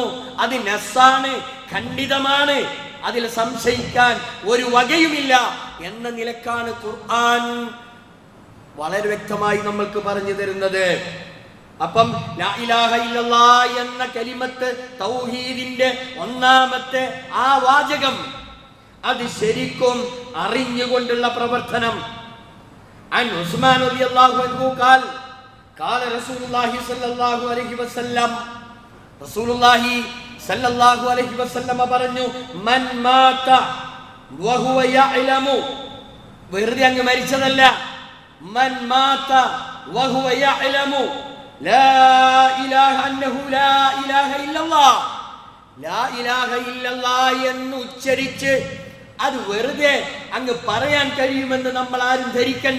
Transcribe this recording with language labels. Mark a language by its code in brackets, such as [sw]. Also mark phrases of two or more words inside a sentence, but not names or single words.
[ml] അത് നസ്സാണ്, ഖണ്ഡിതമാണ്, അതിൽ സംശയിക്കാൻ ഒരു വകയുമില്ല എന്ന നിലക്കാണ് ഖുർആൻ വളരെ വ്യക്തമായി നമ്മൾക്ക് പറഞ്ഞു തരുന്നത്. അപ്പം [ar] لا إله إلا الله [ml] എന്ന കലിമത്ത്, തൗഹീദിന്റെ ഒന്നാമത്തെ ആ വാചകം, അത് ശരിക്കും അറിഞ്ഞുകൊണ്ടുള്ള പ്രവർത്തനം. [ar] عن عثمان رضي الله عنه قال قال رسول الله صلى الله عليه وسلم, رسول الله صلى الله عليه وسلم പറഞ്ഞു, من مات وهو يعلم, [ml] വെറുതെ അങ്ങ് മരിച്ചതല്ല, [ar] من مات وهو يعلم لا إله أنه لا إله إلا الله، لا إله إلا الله [ml] എന്ന് ഉച്ചരിച്ച് അത് വെറുതെ അങ്ങ് പറയാൻ കഴിയുമെന്ന് നമ്മൾ ആരും ധരിക്കണ്ട.